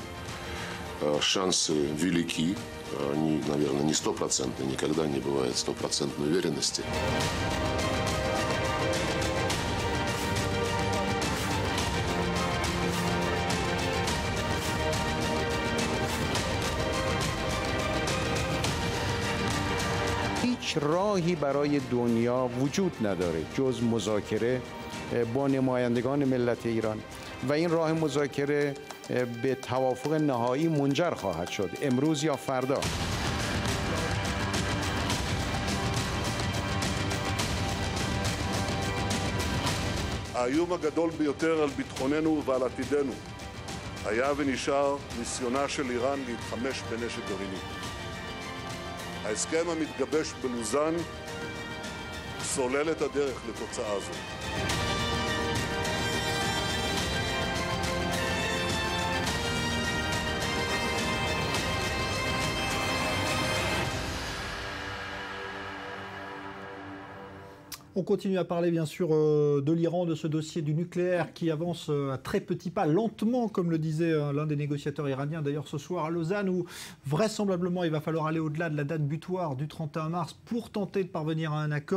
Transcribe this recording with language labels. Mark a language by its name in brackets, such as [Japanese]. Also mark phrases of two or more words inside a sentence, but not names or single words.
[Russian] Шансы велики. Они, наверное, не стопроцентные, никогда не бывает стопроцентной уверенности. [Persian] هیچ راهی برای دنیا وجود نداره جز مذاکره با نمایندگان ملت ایران و این راه مذاکره به توافق نهایی منجر خواهد شد امروز یا فردا. [Hebrew] האיום הגדול ביותר על ביטחוננו ועל עתידנו היה ונשאר ניסיונה של איראן להתחמש בנשק גרעיני. ההסכם המתגבש בלוזאן סולל את הדרך לתוצאה זו. [French] On continue à parler bien sûr de l'Iran, de ce dossier du nucléaire qui avance à très petits pas, lentement, comme le disait l'un des négociateurs iraniens d'ailleurs ce soir à Lausanne, où vraisemblablement il va falloir aller au-delà de la date butoir du 31 mars pour tenter de parvenir à un accord.